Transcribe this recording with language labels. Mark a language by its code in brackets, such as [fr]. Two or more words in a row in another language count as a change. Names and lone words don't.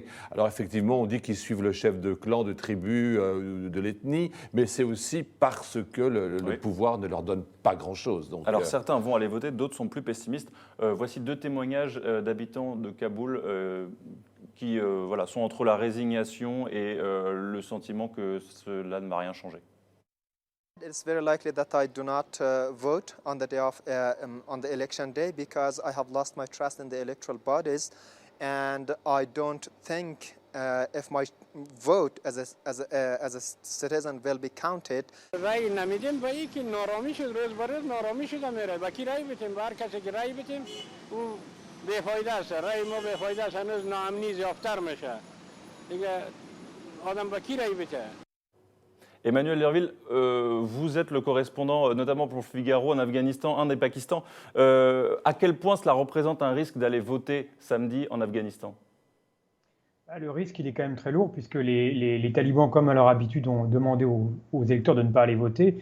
[fr] Alors effectivement, on dit qu'ils suivent le chef de clan, de tribu, de l'ethnie, mais c'est aussi parce que le pouvoir ne leur donne pas grand-chose. Donc, alors certains vont aller voter, d'autres sont plus pessimistes. Voici 2 témoignages d'habitants de Kaboul qui sont entre la résignation et le sentiment que cela ne va rien changer. [en] It's very likely that I do not vote on the day of on the election day because I have lost my trust in the electoral bodies, and I don't think if my vote as a citizen will be counted. [fa] رأی نمیدیم با اینکه نارامی شد روز به روز نارامی شده میره با کی رأی بدیم با هر کسی که رأی بدیم او بیفایده است رأی ما بیفایده است هنوز ناامنی زیادتر میشه دیگه آدم با کی رأی بده. [fr] Emmanuel Derville, vous êtes le correspondant, notamment pour le Figaro en Afghanistan, Inde et Pakistan. À quel point cela représente un risque d'aller voter samedi en Afghanistan? Le risque, il est quand même très lourd, puisque les talibans, comme à leur habitude, ont demandé aux électeurs de ne pas aller voter.